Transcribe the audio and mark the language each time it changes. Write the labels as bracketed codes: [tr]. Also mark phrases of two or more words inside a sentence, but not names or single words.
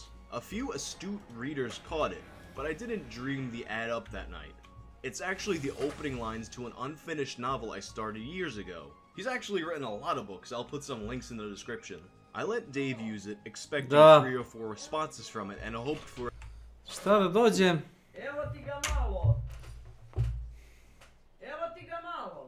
[en] A few astute readers caught it, but I didn't dream the ad up that night. It's actually the opening lines to an unfinished novel I started years ago. He's actually written a lot of books. I'll put some links in the description. I let Dave use it, expecting 3 or 4 responses from it, and I hoped for... [sr] Šta da dođem? Evo ti ga malo. Evo ti ga malo.